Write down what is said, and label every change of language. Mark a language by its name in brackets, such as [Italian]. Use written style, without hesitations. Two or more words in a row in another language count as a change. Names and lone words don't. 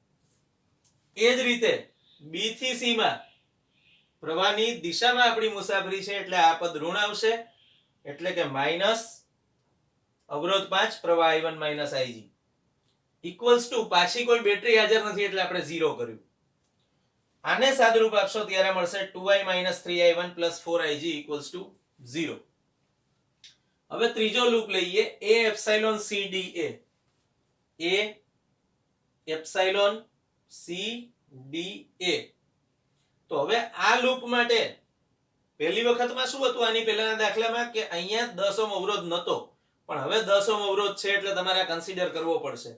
[Gujarati] એ જ રીતે B થી C માં પ્રવાહની દિશામાં આપણી મુસાફરી છે એટલે આ પદ ઋણ આવશે, એટલે કે માઈનસ અવરોધ 5, પ્રવાહ I1 - IG [English] equals to [Gujarati] પાછી કોઈ બેટરી હાજર નથી એટલે આપણે 0 કર્યું. આને સાદુરૂપ આપશો ત્યારે મળશે 2I - 3I1 + 4IG = 0. હવે ત્રીજો લૂપ લઈએ A એપ્સિલોન CDA. A એપ્સિલોન CDA. તો હવે આ લૂપ માટે પહેલી વખતમાં શું હતું, આની પહેલાના દાખલામાં કે અહીંયા 10 ઓહ્મ અવરોધ નહોતો, પણ હવે 10 ઓહ્મ અવરોધ છે એટલે તમારે કન્સિડર કરવો પડશે.